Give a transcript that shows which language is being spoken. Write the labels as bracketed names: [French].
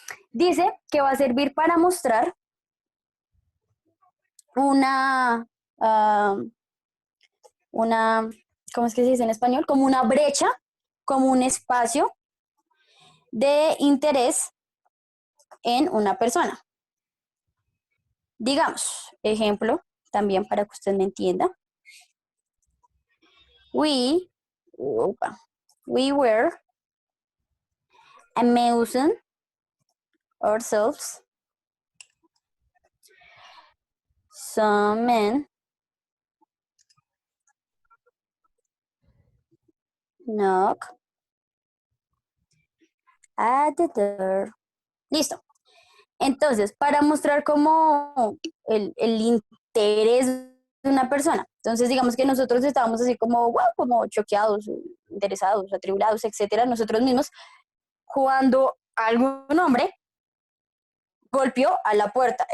[Spanish] Dice que va a servir para mostrar una, una, ¿cómo es que se dice en español? Como una brecha, como un espacio de interés en una persona. Digamos, ejemplo, también para que usted me entienda. [English] We were amusing ourselves. Some men knock at the door. [Spanish] Listo. Entonces, para mostrar como el interés de una persona. Entonces, digamos que nosotros estábamos así como, wow, como choqueados, interesados, atribulados, etcétera, nosotros mismos, cuando algún hombre golpeó a la puerta.